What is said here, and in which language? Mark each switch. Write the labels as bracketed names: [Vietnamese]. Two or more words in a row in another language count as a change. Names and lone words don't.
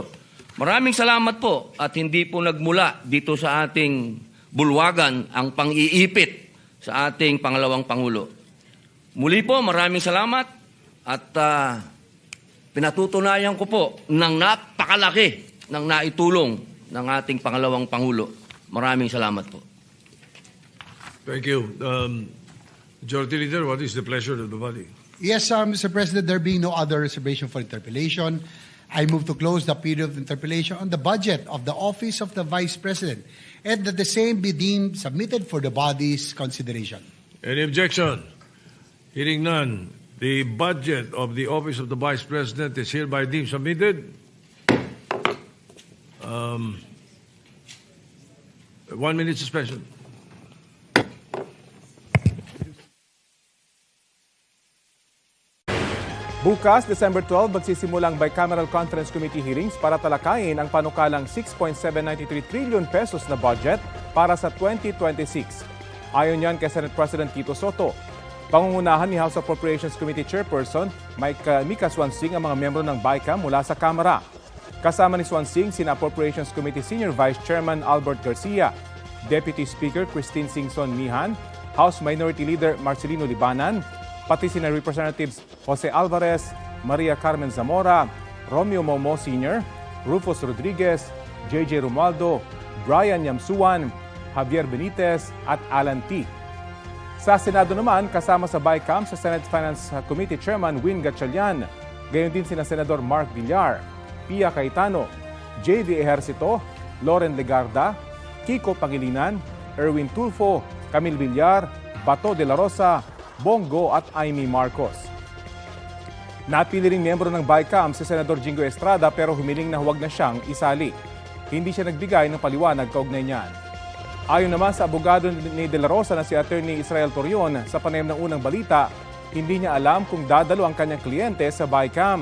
[Filipino] Maraming salamat po at hindi po nagmula dito sa ating bulwagan ang pang-iipit sa ating pangalawang Pangulo. Muli po, maraming salamat at pinatutunayan ko po ng napakalaki ng naitulong ng ating pangalawang Pangulo. Maraming salamat po. [English] Thank you. Majority Leader, what is the pleasure of the body? Yes, Mr. President, there being no other reservation for interpellation, I move to close the period of interpellation on the budget of the Office of the Vice President and that the same be deemed submitted for the body's consideration. Any objection? Hearing none, the budget of the Office of the Vice President is hereby deemed submitted. 1 minute suspension. [Filipino] Bukas, December 12, magsisimulang Bicameral Conference Committee hearings para talakayin ang panukalang 6.793 trillion pesos na budget para sa 2026. Ayon yan kay Senate President Tito Sotto. Pangungunahan ni House Appropriations Committee Chairperson Mika Swansing ang mga miyembro ng Bicam mula sa Kamara. Kasama ni Swansing sina Appropriations Committee Senior Vice Chairman Albert Garcia, Deputy Speaker Christine Singson Mihan, House Minority Leader Marcelino Libanan, pati sina Representatives Jose Alvarez, Maria Carmen Zamora, Romeo Momo Sr., Rufus Rodriguez, JJ Romualdo, Brian Yamsuan, Javier Benitez at Alan T. Sa Senado naman, kasama sa Bicam sa Senate Finance Committee Chairman Win Gatchalian, gayon din sina Senador Mark Villar, Pia Cayetano, J.D. Ejercito, Loren Legarda, Kiko Pangilinan, Erwin Tulfo, Camille Villar, Bato de la Rosa, Bongo at Amy Marcos. Napili ring miyembro ng Bicam si Senador Jingo Estrada pero humiling na huwag na siyang isali. Hindi siya nagbigay ng paliwanag kaugnay niyan. Ayon naman sa abogado ni De La Rosa na si Attorney Israel Torion sa panayam ng unang balita, hindi niya alam kung dadalo ang kanyang kliyente sa Bicam.